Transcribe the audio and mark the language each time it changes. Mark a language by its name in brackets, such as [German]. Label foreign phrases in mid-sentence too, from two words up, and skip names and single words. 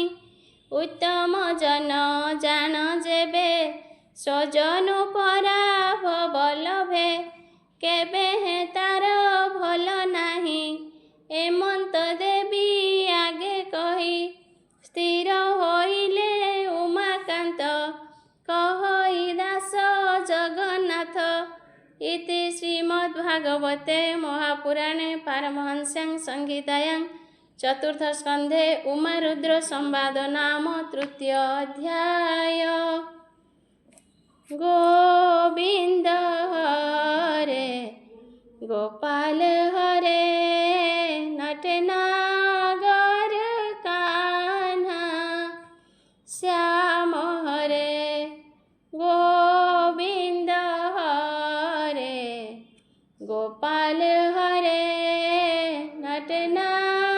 [Odia] ଉତ୍ତମ ଜନ ଜାଣ ଯେବେ, ସ୍ୱଜନ ପରାଭବ ଲଭେ। କେବେ ହେଁ ତାର ଭଲ ନାହିଁ, ଏମନ୍ତ ଦେବି ଆଗେ କହି। ସ୍ଥିର ହୋଇଲେ ଉମାକାନ୍ତ, କହଇ [Sanskrit] इति श्रीमद्भागवते महापुराणे पारमहंस्यां संहितायां चतुर्थस्कन्धे उमारुद्रसंवादो नाम तृतीय अध्याय। [Hindi] गोविंद हरे गोपाल हरे नटनागर कान्हा श्याम हरे गोविंद हरे गोपाल हरे नटनागर